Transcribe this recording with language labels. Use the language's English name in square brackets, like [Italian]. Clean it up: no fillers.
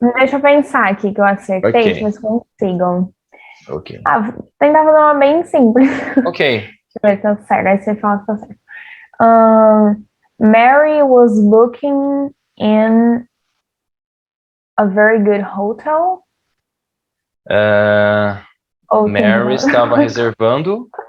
[Portuguese] Deixa eu pensar aqui que eu acertei, que vocês consigam. Ok. Tentar fazer uma bem simples. Ok. Deixa eu ver se tá certo, aí você fala se tá certo. [English] Mary was booking in a very good hotel. [Portuguese] Mary estava reservando.